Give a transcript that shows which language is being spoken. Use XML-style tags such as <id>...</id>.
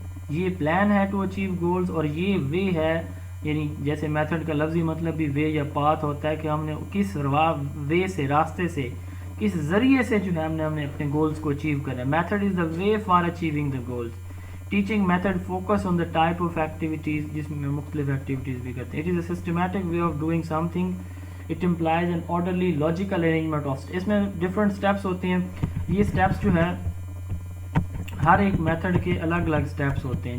<ur>یہ پلان ہے</ur> <en>to achieve goals</en> <ur>اور یہ وے ہے، یعنی جیسے میتھڈ کا لفظی مطلب بھی وے یا پاتھ ہوتا ہے کہ ہم نے کس وے سے، راستے سے، کس ذریعے سے جو ہے ہم نے اپنے گولز کو اچیو کرنا ہے.</ur> <en>Method is the way for achieving the goals. Teaching method focus on the type of activities,</en> <ur>جس میں مختلف ایکٹیویٹیز بھی کرتے ہیں.</ur> <en>It is a systematic way of doing something. It employs an orderly logical arrangement of.</en> <ur>اس میں different steps ہوتے ہیں. یہ اسٹیپس جو ہے ہر ایک میتھڈ کے الگ الگ اسٹیپس ہوتے ہیں.</ur>